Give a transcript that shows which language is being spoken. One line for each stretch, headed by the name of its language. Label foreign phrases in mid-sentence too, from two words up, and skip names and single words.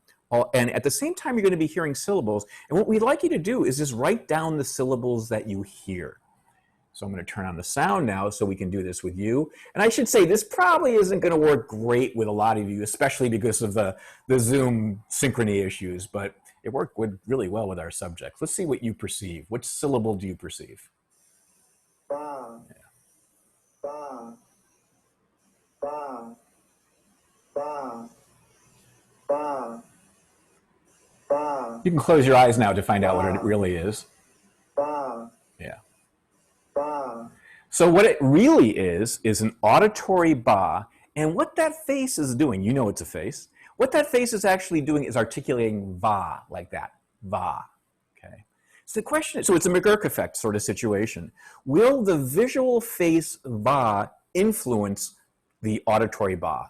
English: And at the same time, you're going to be hearing syllables. And what we'd like you to do is just write down the syllables that you hear. So I'm going to turn on the sound now so we can do this with you. And I should say, this probably isn't going to work great with a lot of you, especially because of the Zoom synchrony issues. But it worked really well with our subjects. Let's see what you perceive. Which syllable do you perceive? Ba. Yeah. Ba. Ba. Ba. Ba. Ba. You can close your eyes now to find out what it really is. Ba. Yeah. Ba. So what it really is an auditory ba. And what that face is doing, you know it's a face. What that face is actually doing is articulating va, like that, va, okay? So the question is, so it's a McGurk effect sort of situation. Will the visual face va influence the auditory ba?